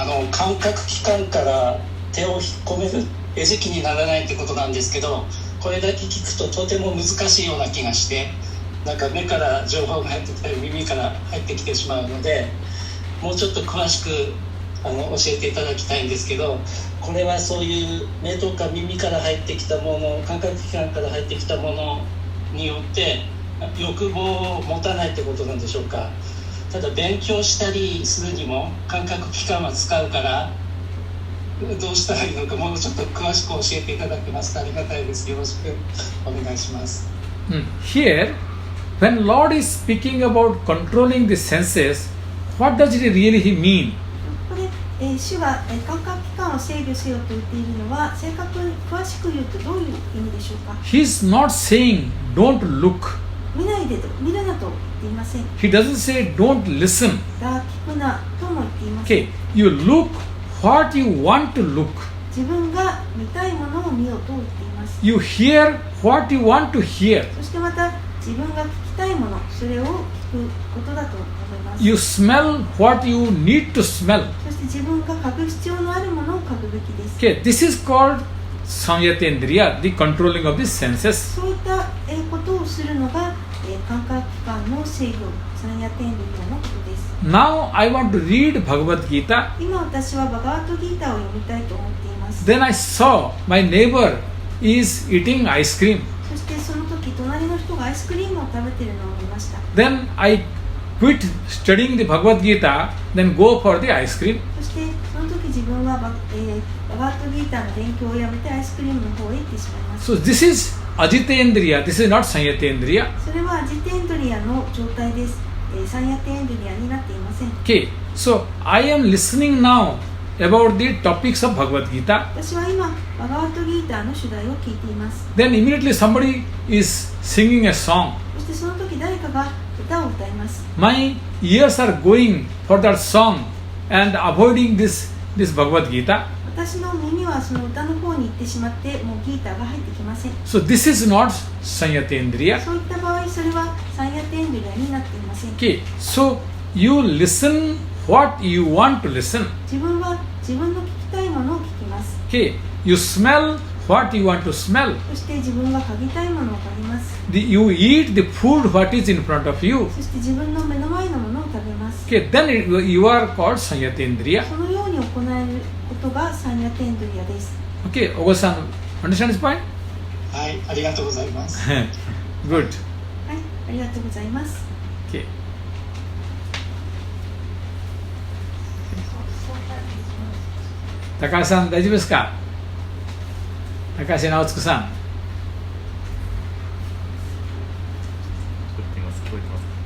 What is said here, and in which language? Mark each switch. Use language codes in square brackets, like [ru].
[ja] 感覚器官から手を引っ込める餌食にならないってことなんですけど、これだけ聞くととても難しいような気がして、なんか目から情報が入ってきたり耳から入ってきてしまうので、もうちょっと詳しく教えていただきたいんですけど、これはそういう目とか耳から入ってきたもの、感覚器官から入ってきたものによって欲望を持たないってことなんでしょうか。ただ勉強したりするにも感覚器官は使うから、どうしたらいいのかもうちょっと詳しく教えていただけますとありがたいです。よろしくお願いします。 [en] Here, when Lord is speaking about controlling the senses, what does it really mean? [ja] これ、主が感覚器官を制御せよと言っているのは、正確に詳しく言うとどういう意味でしょうか。 [en] He is not saying don't look. [ja] 見ないでと、見るなと言っていません。 [en] He doesn't say don't listen. [ja] が聞くなとも言っていません。 [en] Okay, you look what you want to look. [ja] 自分が見たいものを見ようと言っています。 [en] You hear what you want to hear. [ja] そしてまた自分が聞きたいもの、それを聞くことだと思います。 [en] You smell what you need to smell. [ja] そして自分が嗅ぐ必要のあるものを嗅ぐべきです。 [en] Okay, this is called Samyatendriya, the controlling of the senses. [ja] そういったことをするのが感覚器官の制御、三夜天理のことです。 [en] Now I want to read Bhagavad Gita. [ja] 今私はバガワッドギータを読みたいと思っています。 [en] Then I saw my neighbor is eating ice cream. [ja] そしてその時隣の人がアイスクリームを食べているのを見ました。 [en] Then I quit studying the Bhagavad Gita, then go for the ice cream. [ja] そしてその時自分はバガワッドギータの勉強をやめてアイスクリームの方へ行ってしまいました。 [en] So this is Ajitendriya, this is not Sanyatendriya. [ja] それはアジテンドリアの状態です。三夜テンドリアになっていません。 [en] Okay, so I am listening now about the topics of Bhagavad Gita. [ja] 私は今バガワッドギータの主題を聞いています。 [en] Then immediately somebody is singing a song. [ja] そしてその時誰かが歌を歌います。 [en] My ears are going for that song and avoiding this Bhagavad Gita. [ja] 私の耳はその歌の方に行ってしまってもうギーターが入ってきません。 [en] So this is not Sanyatendriya. [ja] そういった場合それは三夜テンドリアになっていません。 [en] Okay, so you listen what you want to listen. [ja] 自分は自分の聞きたいものを聞きます。 [en] Okay, you smell what you want to smell. [ja] そして自分が嗅ぎたいものを嗅ぎます。 [en] You eat the food what is in front of you. [ja] そして自分の目の前のものを食べます。 [en] Okay, then you are called Sanyatendriya. [ja] そのように行えることが三夜テンドリアです。 [en] Okay, Ogo-san, understand this point? [ja] はい、ありがとうございます。 [en] Good. [ja] はい、ありがとうございます。 [en] Okay. [ja] 高橋さん大丈夫ですか？高橋直嗣さん。聞こえてます。聞こえてます。